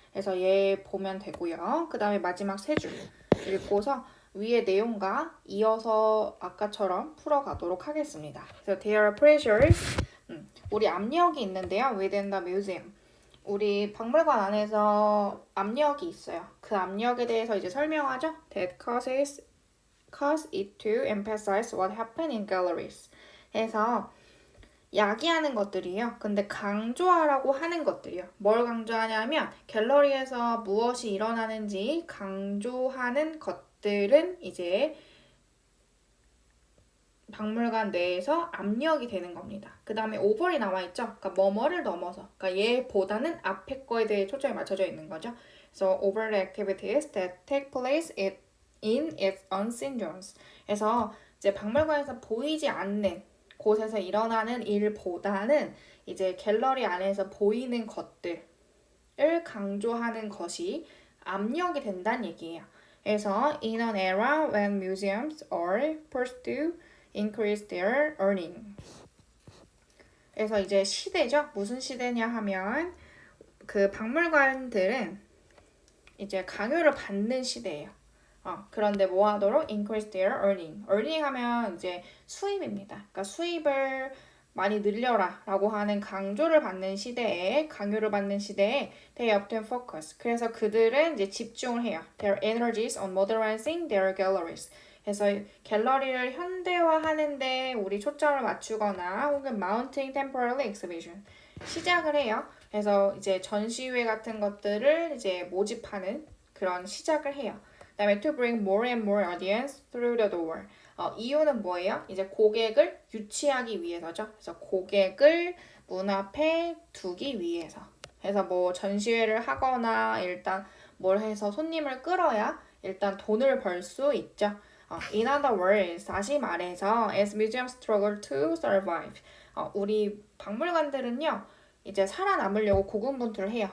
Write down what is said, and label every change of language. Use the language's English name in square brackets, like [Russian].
[Korean] 그래서 얘 보면 되고요. 그 다음에 마지막 세 줄 읽고서 위의 내용과 이어서 아까처럼 풀어가도록 하겠습니다. 그래서 [English] there are pressures, [Korean] 우리 압력이 있는데요. [English] within the museum. [Korean] 우리 박물관 안에서 압력이 있어요. 그 압력에 대해서 이제 설명하죠. [English] That cause it to emphasize what happened in galleries. [Korean] 해서 야기하는 것들이에요. 근데 강조하라고 하는 것들이요. 뭘 강조하냐면 갤러리에서 무엇이 일어나는지 강조하는 것들은 이제 박물관 내에서 압력이 되는 겁니다. 그 다음에 over이 나와있죠. 그러니까 뭐뭐를 넘어서. 그러니까 얘보다는 앞에 거에 대해 초점이 맞춰져 있는 거죠. [English] 그래서 over the activities that take place in its unseen zones. [Korean] 그래서 이제 박물관에서 보이지 않는 곳에서 일어나는 일보다는 이제 갤러리 안에서 보이는 것들을 강조하는 것이 압력이 된다는 얘기예요. [English] 그래서 in an era when museums are forced to increase their earning. [Korean] 그래서 이제 시대죠. 무슨 시대냐 하면 그 박물관들은 이제 강요를 받는 시대예요. 그런데 뭐 하도록? [English] increase their earning. [Korean] earning 하면 이제 수입입니다. 그러니까 수입을 많이 늘려라 라고 하는 강조를 받는 시대에, 강요를 받는 시대에 [English] they often focus. [Korean] 그래서 그들은 이제 집중을 해요. [English] Their energies on modernizing their galleries. [Korean] 그래서 갤러리를 현대화하는데 우리 초점을 맞추거나 혹은 [English] mounting temporary exhibition [Korean] 시작을 해요. 그래서 이제 전시회 같은 것들을 이제 모집하는 그런 시작을 해요. [English] 그다음에 to bring more and more audience through the door. [Korean] 이유는 뭐예요? 이제 고객을 유치하기 위해서죠. 그래서 고객을 문 앞에 두기 위해서. 그래서 뭐 전시회를 하거나 일단 뭘 해서 손님을 끌어야 일단 돈을 벌 수 있죠. [English] In other words, [Korean] 다시 말해서 [English] as museums struggle to survive. [Korean] 우리 박물관들은요. 이제 살아남으려고 고군분투를 해요.